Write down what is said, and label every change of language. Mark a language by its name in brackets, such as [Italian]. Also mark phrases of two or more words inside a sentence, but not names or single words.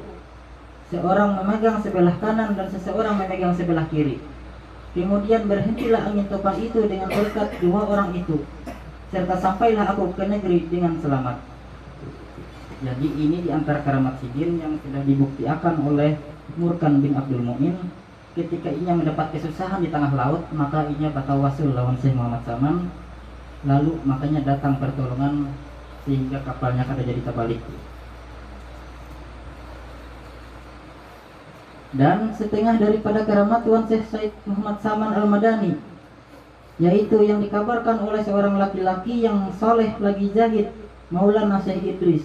[Indonesian] Seorang memegang sebelah kanan dan seseorang memegang sebelah kiri. Kemudian berhentilah angin topan itu dengan berkat 2 orang itu, serta sampailah aku ke negeri dengan selamat. [Banjar] Jadi ini diantara keramat sidin yang sudah dibuktikan oleh Murkan bin Abdul Mu'in ketika inya mendapat kesusahan di tengah laut, maka inya batawasul lawan Syekh Muhammad Saman, lalu makanya datang pertolongan sehingga kapalnya kada jadi terbalik. [Indonesian] Dan setengah daripada keramat Tuan Syekh Said Muhammad Saman Al-Madani, yaitu yang dikabarkan oleh seorang laki-laki yang soleh lagi zahid, Maulana Syekh Idris.